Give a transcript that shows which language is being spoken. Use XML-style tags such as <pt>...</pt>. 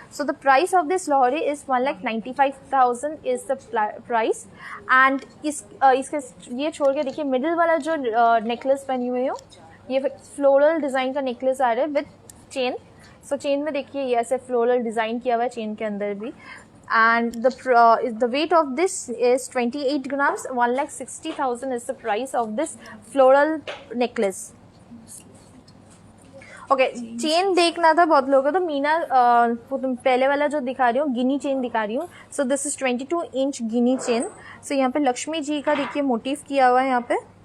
<en>So the price of this Lahori is 1,95,000 is the price.</en> <hi>And इसके ये छोड़ के देखिए मिडिल वाला जो नेकलेस पहनी हुई हूँ, ये फ्लोरल डिज़ाइन का नेकलेस आ रहा है विथ चेन। सो चेन में देखिए ये ऐसे फ्लोरल डिज़ाइन किया हुआ है चेन के अंदर भी।</hi> <en>and the weight of this is 28 grams। 1,60,000 is the price of this floral necklace।</en> <hi>Okay chain देखना था बहुत लोगों को, तो मीना पहले वाला जो दिखा रही हूँ गिनी चेन दिखा रही हूँ।</hi> <en>So this is 22 inch guinea chain.</en> <hi>सो यहाँ पे लक्ष्मी जी का देखिए मोटिव किया हुआ है यहाँ पे।</hi>